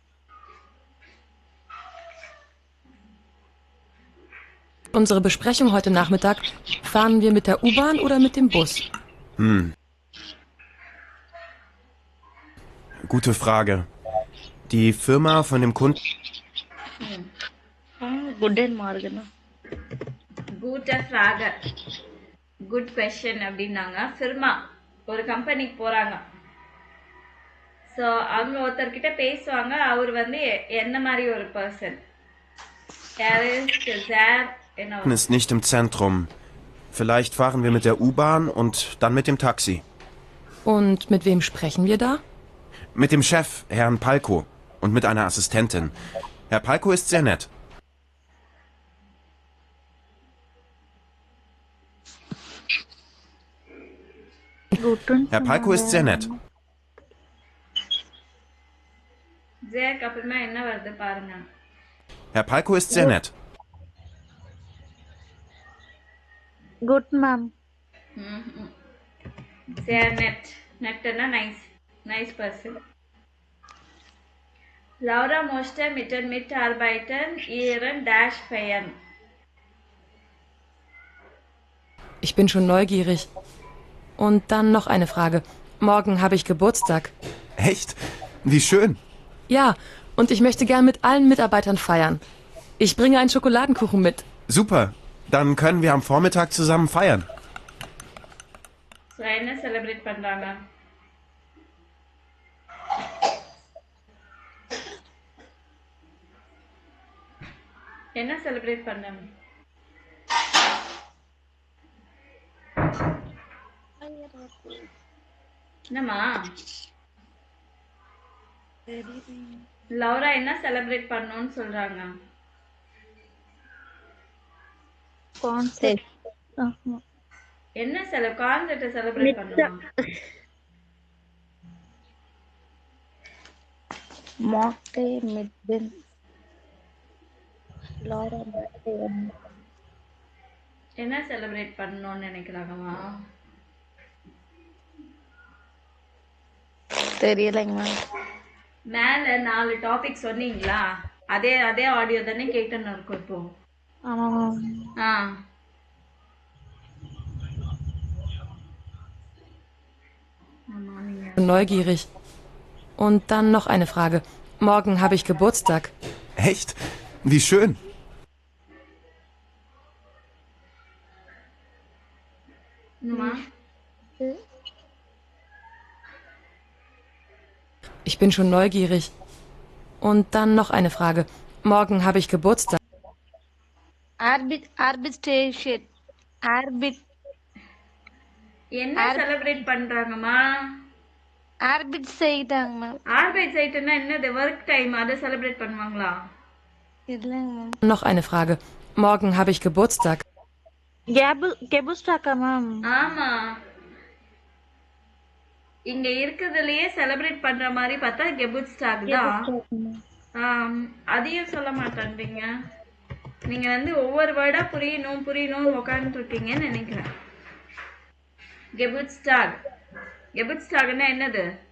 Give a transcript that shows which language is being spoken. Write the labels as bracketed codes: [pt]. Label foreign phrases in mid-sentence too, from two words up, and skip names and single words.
[de] Unsere Besprechung heute Nachmittag, fahren wir mit der U-Bahn oder mit dem Bus? Gute Frage. Die Firma von dem Kunden... Guten Morgen. Gute Frage. [en] Good question அப்படின்னாங்க. [ta] ஃபிர்மா ஒரு கம்பெனிக்கு போறாங்க. ஸோ அவங்க ஒருத்தர்கிட்ட பேசுவாங்க. அவர் வந்து என்ன மாதிரி ஒரு பர்சன்? [de] ist nicht im Zentrum. Vielleicht fahren wir mit der U-Bahn und dann mit dem Taxi. Und mit wem sprechen wir da? Mit dem Chef, Herrn Palko, und mit einer Assistentin. Herr Palko ist sehr nett. Herr Palko ist sehr nett. [ta] ஜேக் அப்புறமா என்ன வருது பாருங்க. [de] Herr Palko ist sehr nett. [en] Good, ma'am. [de] Sehr nett. Netterna [en] nice person. [de] Laura möchte mit den Mitarbeitern ihren Dash feiern. Ich bin schon neugierig. Und dann noch eine Frage. Morgen habe ich Geburtstag. Echt? Wie schön. Ja, und ich möchte gern mit allen Mitarbeitern feiern. Ich bringe einen Schokoladenkuchen mit. Super. Dann können wir am Vormittag zusammen feiern. [ta] So என்ன செலிப்ரேட் பண்றாங்க? என்ன செலிப்ரேட் பண்ணாங்க? என்னம்மா? லௌரா என்ன செலிப்ரேட் பண்ணணும்னு சொல்றாங்க? [en] Concept. [ta] என்ன கான்செப்ட் செலிப்ரேட் பண்ணணும்? Mocktail midden. [en] Laura birthday. [ta] என்ன செலிப்ரேட் பண்ணணும்னு நினைக்கிறாங்கம்மா? தெரியலைங்க மேம். மேல 4 டாபிக் சொன்னீங்களா? அதே ஆடியோ தானே கேட்டுன்னு இருக்கும் இப்போ. ஆமா மேம். [de] Neugierig. Und dann noch eine Frage. Morgen habe ich Geburtstag. Echt? Wie schön. Ich bin schon neugierig. Und dann noch eine Frage. Morgen habe ich Geburtstag. [en] Arbitration. [ta] என்ன செலிப்ரேட் பண்றாங்கம்மா? ஆர்பிட் செய்தாங்க மேம். ஆர்பிட் செய்தனா என்னது? [en] work time [ta] அத செலிப்ரேட் பண்ணுவாங்களா? இல்லங்க மேம். [de] Noch eine Frage. Morgen habe ich Geburtstag. [ta] Geburtstag மேம். ஆமா. இங்க இருக்கிறதுலயே செலிப்ரேட் பண்ற மாதிரி பார்த்தா கெபுட்ஸ்டாக் தான். அதையும் சொல்ல மாட்டேன்றீங்க. நீங்க வந்து ஒவ்வொரு வேர்டா புரியணும் உட்கார்ந்து இருக்கீங்கன்னு நினைக்கிறேன். கெபுட்ஸ்டாக்னா என்னது?